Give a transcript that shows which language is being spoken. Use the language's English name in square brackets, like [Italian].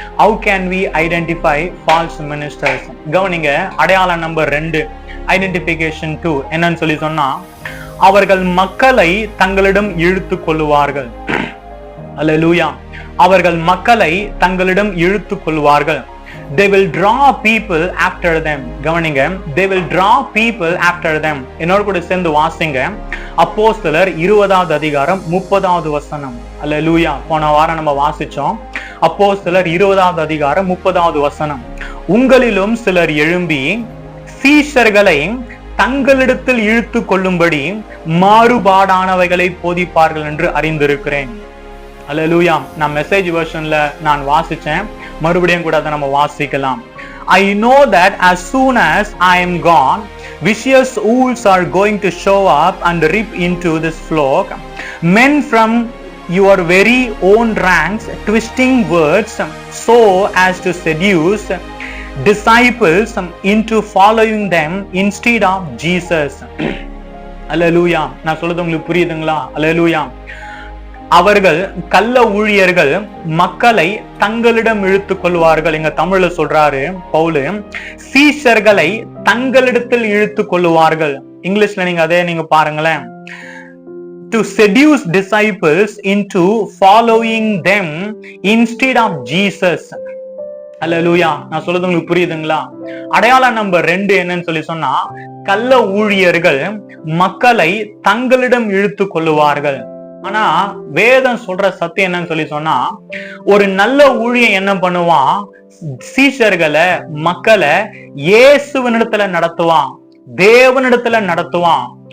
[English] How can we identify false ministers? [Tamil] கவனிங்க, அடையாளம் number 2, identification 2 என்னன்னு சொல்லி சொன்னா, அவர்கள் மக்களை தங்களிடம் இழுத்து கொள்ளுவார்கள். அல்லேலூயா. அவர்கள் மக்களை தங்களிடம் இழுத்து கொள்வார்கள். [English] They will draw people after them. [Tamil] கவனிங்க, [English] they will draw people after them. [Tamil] என்னோட கூட சேர்ந்து வாசிங்க. அப்போஸ்தலர் 20வது அதிகாரம் 30வது வசனம். அல்லேலூயா. போன வாரம் நம்ம வாசிச்சோம். அப்போஸ்தலர் 20வது அதிகாரம் 30வது வசனம். உங்களிலும் சிலர் எழும்பி சீஷர்களை தங்களிடத்தில் இழுத்து கொள்ளும்படி மாறுபாடானவைகளை போதிப்பார்கள் என்று அறிந்திருக்கிறேன். அல்லேலூயா. நான் மெசேஜ் வெர்ஷன்ல நான் வாசிச்சேன், மறுபடியும் கூட அதை நம்ம வாசிக்கலாம். [English] I know that as soon as I am gone, vicious wolves are going to show up and rip into this flock, men from your very own ranks, twisting words so as to seduce disciples into following them instead of Jesus. [Tamil] அல்லேலூயா. நான் சொல்றது உங்களுக்கு புரியுதுங்களா? அல்லேலூயா. அவர்கள் கள்ள ஊழியர்கள் மக்களை தங்களிடம் இழுத்து கொள்வார்கள். எங்க தமிழ்ல சொல்றாரு பவுலு, சீஷர்களை தங்களிடத்தில் இழுத்து கொள்ளுவார்கள். இங்கிலீஷ்ல நீங்க அதே நீங்க பாருங்களேன். [English] To seduce disciples into following them instead of Jesus. [Tamil] அல்லேலூயா. நான் சொல்றது உங்களுக்கு புரியுதுங்களா? அடையாளம் நம்பர் 2 என்னன்னு சொல்லி சொன்னா, கள்ள ஊழியர்கள் மக்களை தங்களிடம் இழுத்து கொள்ளுவார்கள். ஆனா வேதம் சொல்ற சத்தியம் என்னன்னு சொல்லி சொன்னா, ஒரு நல்ல ஊழியன் என்ன பண்ணுவான், சீஷர்களை மக்களை இயேசுவினிடத்துல நடத்துவான், தேவனிடத்துல நடத்துவான்.